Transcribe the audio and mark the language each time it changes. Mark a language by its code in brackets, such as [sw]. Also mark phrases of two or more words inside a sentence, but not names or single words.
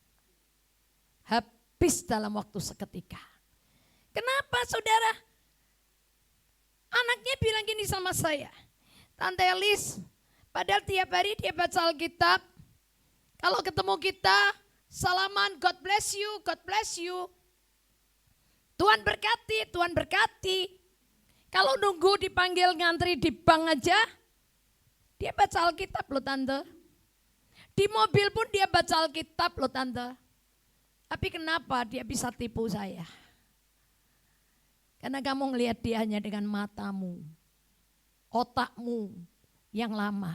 [id] Habis dalam waktu seketika. Kenapa saudara? Anaknya bilang gini sama saya, Tante Elis, padahal tiap hari dia baca Alkitab. Kalau ketemu kita, salaman, [en] God bless you, God bless you. [id] Tuhan berkati, Tuhan berkati. Kalau nunggu dipanggil ngantri di bank aja, dia baca Alkitab loh Tante. Di mobil pun dia baca Alkitab loh Tante. Tapi kenapa dia bisa tipu saya? Karena kamu ngelihat dia hanya dengan matamu, otakmu yang lama.